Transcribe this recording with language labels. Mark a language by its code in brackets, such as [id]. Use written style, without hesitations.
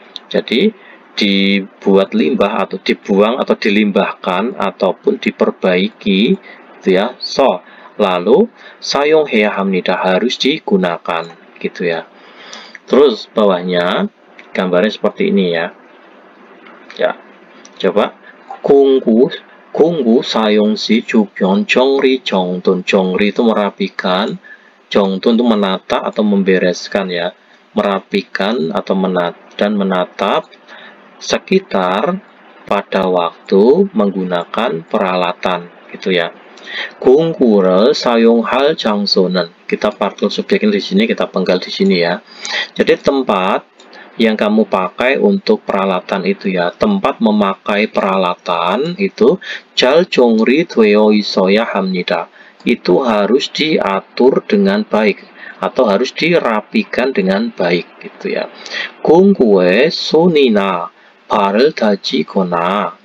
[id] Jadi dibuat limbah atau dibuang atau dilimbahkan ataupun diperbaiki gitu ya. Lalu [ko] 사용해야 합니다, [id] harus digunakan gitu ya. Terus bawahnya gambarnya seperti ini ya. Ya, coba [ko] 공구 사용 시 주변 정리 정돈. [id] 정리 itu merapikan, 정돈 itu menata atau membereskan ya, merapikan atau menatap sekitar pada waktu menggunakan peralatan gitu ya. [ko] 공구를 사용할 장소는, [id] kita partikel subjeknya di sini kita penggal di sini ya. Jadi tempat yang kamu pakai untuk peralatan itu ya. Tempat memakai peralatan itu [ko] 잘 정리되어 있어야 합니다. [id] Itu harus diatur dengan baik atau harus dirapikan dengan baik gitu ya. [ko] 공구에 손이나 발을 다치거나.